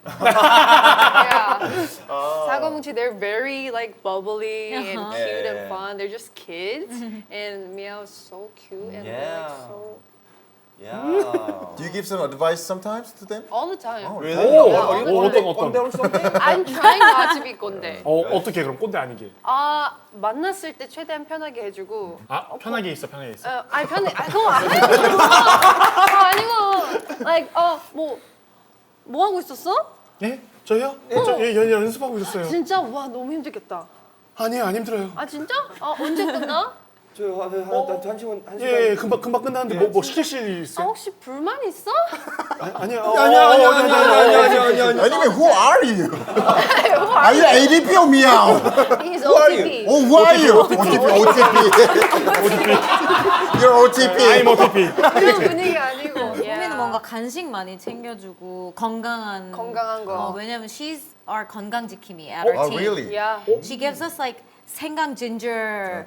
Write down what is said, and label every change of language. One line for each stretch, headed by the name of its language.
English: Yeah. 사고뭉치, they're very like bubbly and cute and fun. They're just kids, and Meow is so cute and Yeah. like so Yeah. Do you give some advice sometimes to them? All the time. Really?
Korean: 오,
English: Yeah,
Korean: 어떤
English: 꼰대 or something? I'm trying not to be 꼰대.
Korean: 어떻게 그럼 꼰대 아니게? 아 만났을 때 최대한 편하게 해주고. 아 편하게 있어. 아니 편해. 그거 아니고. 아니고. Like 뭐 하고 있었어? 예? 저요? 연습하고 있었어요. 진짜 와 너무 힘들겠다. 아니에요, 안 힘들어요. 아 진짜? 언제 끝나? 한 시간. 예, 금방 끝났는데 뭐 시킬 수 있어요? 혹시 불만 있어? 아니요.
English: Anyway, who are you? Are you ADP or meow? He's OTP. Oh, who are you? OTP. You're OTP. I'm OTP.
Korean: 그런 분위기 아니고. 소미는 뭔가 간식 많이 챙겨주고 건강한 거. 왜냐면
English: she's our
Korean: 건강 지킴이
English: at our Oh, team. really? Yeah. She gives us like 생강 ginger